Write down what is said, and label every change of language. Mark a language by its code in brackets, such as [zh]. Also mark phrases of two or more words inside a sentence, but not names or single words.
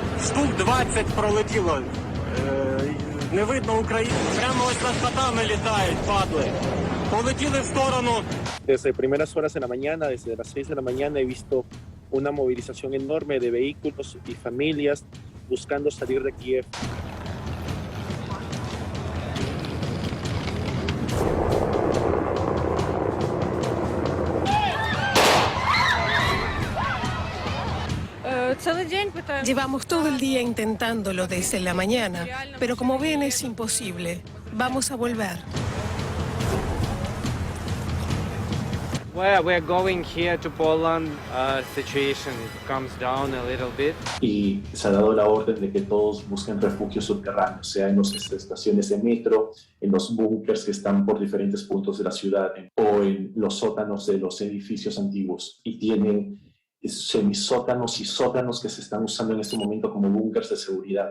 [uk] штук 20 пролетіло. Не видно Україну. Прямо ось над хатами літають, падли. Poletido в сторону. [es] Desde primeras horas de la mañana, desde las 6 de la mañana, he visto una movilización enorme de vehículos y familias buscando salir de Kiev. Llevamos todo el día intentándolo desde la mañana, pero como ven es imposible. Vamos a volver. [en] Well, we're going here to Poland. Situation comes down a little bit. [es] Y se ha dado la orden de que todos busquen refugios subterráneos, sea en las estaciones de metro, en los búnkers que están por diferentes puntos de la ciudad o en los sótanos de los edificios antiguos. Y tienen semisótanos y sótanos que se están usando en este momento como búnkers de seguridad.